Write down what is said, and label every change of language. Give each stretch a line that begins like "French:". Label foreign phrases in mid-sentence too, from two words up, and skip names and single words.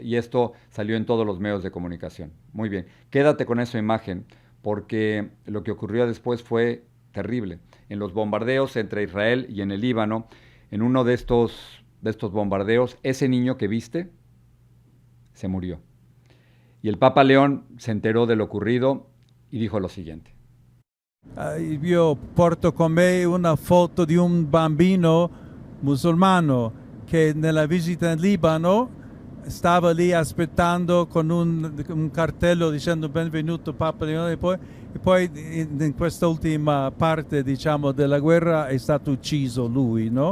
Spanish: Y esto salió en todos los medios de comunicación. Muy bien, quédate con esa imagen, porque lo que ocurrió después fue terrible. En los bombardeos entre Israel y en el Líbano, en uno de estos bombardeos, ese niño que viste se murió. Y el Papa León se enteró de lo ocurrido y dijo lo siguiente.
Italian: Io porto con me una foto di un bambino musulmano che nella visita in Libano stava lì aspettando con un cartello dicendo benvenuto Papa Leone, e poi in questa ultima parte, diciamo, della guerra è stato ucciso lui, no?